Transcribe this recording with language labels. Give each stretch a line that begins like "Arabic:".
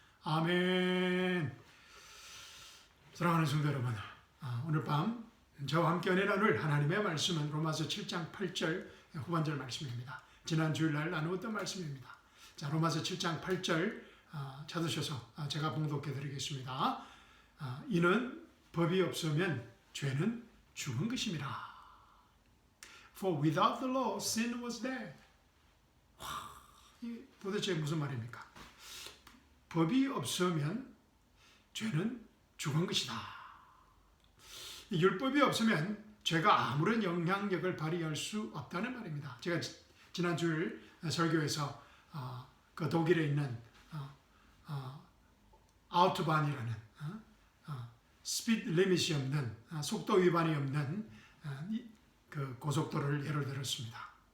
Korean: 아멘. 사랑하는 성도 여러분, 오늘 밤 저와 함께 은혜 나눌 하나님의 말씀은 로마서 7장 8절 후반절 말씀입니다. 지난 주일날 나누었던 말씀입니다. 자, 로마서 7장 8절 찾으셔서 제가 봉독해 드리겠습니다. 이는 법이 없으면 죄는 죽은 것임이라.
English: For without the law, sin was dead.
Korean: 이 도대체 무슨 말입니까? 법이 없으면 죄는 죽은 것이다. 율법이 없으면 죄가 아무런 영향력을 발휘할 수 없다는 말입니다. 제가 지난 주일 설교에서 그 독일에 있는 아우토반이라는 스피드 리밋이 없는 속도 위반이 없는 그 고속도로를 예를 들었습니다.